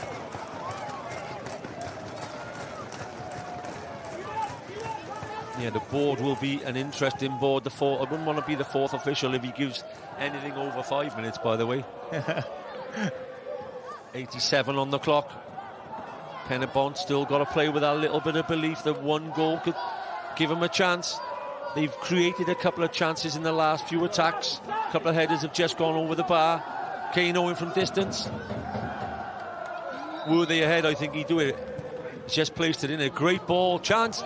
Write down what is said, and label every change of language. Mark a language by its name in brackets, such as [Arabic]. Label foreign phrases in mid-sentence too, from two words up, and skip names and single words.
[English] Yeah, the board will be an interesting board. I wouldn't want to be the fourth official if he gives anything over 5 minutes, by the way. 87 on the clock. Pen-y-bont still got to play with a little bit of belief that one goal could give him a chance. They've created a couple of chances in the last few attacks. A couple of headers have just gone over the bar. Kane Owen from distance. Were they ahead, I think he'd do it. He's just placed it in. A great ball. Chance.